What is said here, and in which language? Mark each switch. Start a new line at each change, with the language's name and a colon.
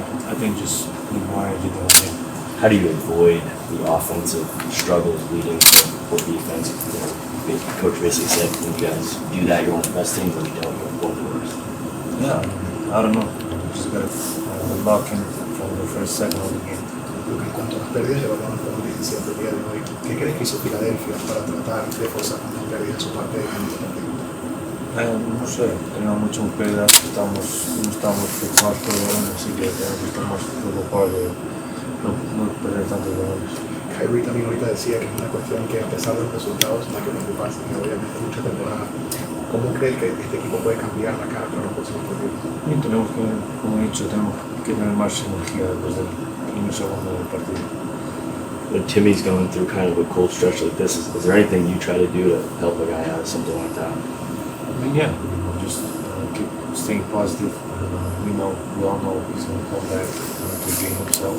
English: I think just need more energy the whole game. How do you avoid the offensive struggles leading to poor defense? Coach basically said, when you guys do that, you're one of the best teams. When you don't, you're one of the worst. Yeah, I don't know. Just gotta luck and from the first, second of the game.
Spanish: Luka, en cuanto a las pérdidas de balón con 17 el día de hoy, ¿qué crees que hizo Filadelfia para tratar de forzar una pérdida en su parte de este partido? No sé, teníamos muchas pérdidas, no estamos preparados por el balón, así que tenemos que estar más preocupados de no perder tantos balones. Kyrie también ahorita decía que es una cuestión que a pesar de los resultados no hay que preocuparse, que obviamente es mucha temporada. ¿Cómo crees que este equipo puede cambiar la cara para los próximos partidos? Y tenemos que, como he dicho, tenemos que tener más energía después del primer segundo del partido.
English: When Timmy's going through kind of a cold stretch like this, is there anything you try to do to help a guy out, something like that? I mean, yeah, just keep staying positive. We all know he's going to come back to gain himself.